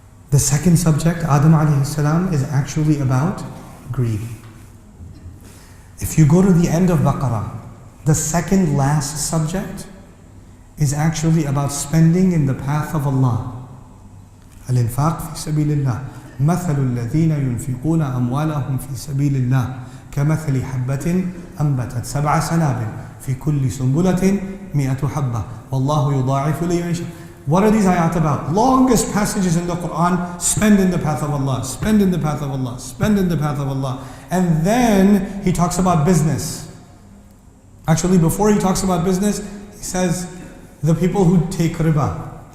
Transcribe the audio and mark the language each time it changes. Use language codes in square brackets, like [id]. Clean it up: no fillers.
[en] The second subject, Adam alayhi salam, is actually about greed. If you go to the end of Baqarah, the second last subject is actually about spending in the path of Allah. [ar] الإنفاق في سبيل الله مثل الذين ينفقون أموالهم في سبيل الله كمثل حبة أنبتت 7 سنابل في كل سنبلة 100 حبة والله يضاعف لمن يشاء. [en] What are these ayat about? Longest passages in the Quran, spend in the path of Allah, spend in the path of Allah, spend in the path of Allah. And then he talks about business. Actually, before he talks about business, he says, the people who take riba.